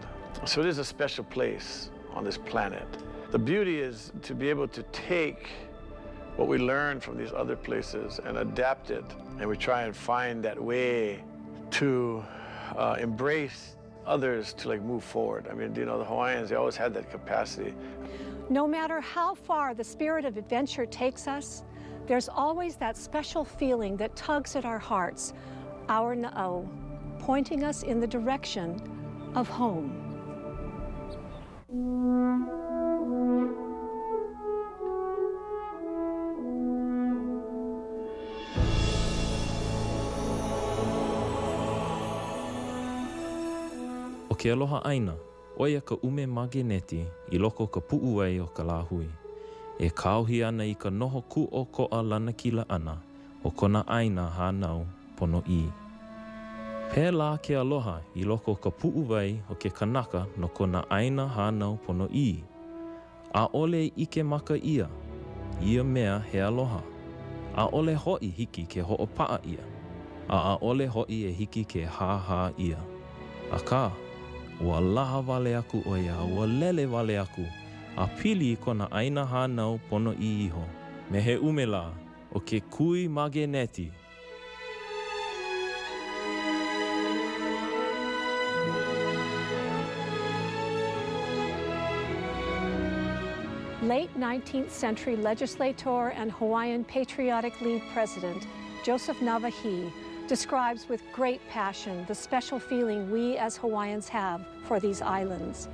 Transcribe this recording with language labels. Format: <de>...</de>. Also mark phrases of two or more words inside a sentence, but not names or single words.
<en>So it is a special place on this planet. The beauty is to be able to take what we learn from these other places and adapt it, and we try and find that way to embrace others to like move forward. I mean, you know, the Hawaiians, they always had that capacity. No matter how far the spirit of adventure takes us, there's always that special feeling that tugs at our hearts, our na'au, pointing us in the direction of home.</en> <haw>O ke aloha aina, oia ka ume mageneti I loko ka pu'u ai o ka lāhui. E kauhi ana I ka noho ku o ko'a lanakila ana o kona aina hānau pono I. Pēlā ke aloha I loko ka pu'u wai o ke kanaka no kona aina hānau pono I. A ole ike maka ia mea he aloha. A ole ho'i hiki ke ho'opa'a ia. A ole ho'i e hiki ke hāhā ia. A ka, ua laha wale aku o ia, ua lele wale aku, a pili I kona aina hānau pono I iho. Me he umela o ke kui mageneti.</haw> <en>Late 19th century legislator and Hawaiian Patriotic League president Joseph Navahi describes with great passion the special feeling we as Hawaiians have for these islands.</en>